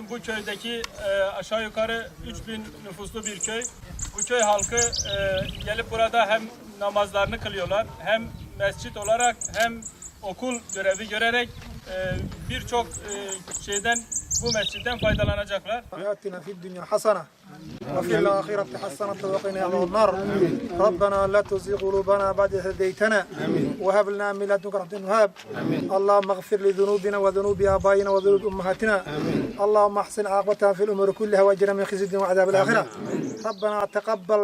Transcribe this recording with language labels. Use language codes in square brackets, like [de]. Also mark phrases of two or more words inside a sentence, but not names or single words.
[tr] Bu köydeki aşağı yukarı 3000 nüfuslu bir köy. Bu köy halkı gelip burada hem namazlarını kılıyorlar, hem mescit olarak hem okul görevi görerek birçok şeyden bu mescitten faydalanacaklar. [ar] آتنا في الدنيا حسنة وفي الآخرة حسنة وقنا عذاب النار ربنا لا تزغ قلوبنا بعد إذ هديتنا وهب لنا من لدنك رحمة وهب اللهم اغفر لذنوبنا وذنوب آبائنا وذنوب أمهاتنا اللهم احسن عاقبتنا في الأمور كلها واجرنا من خزي الدنيا وعذاب الآخرة ربنا تقبل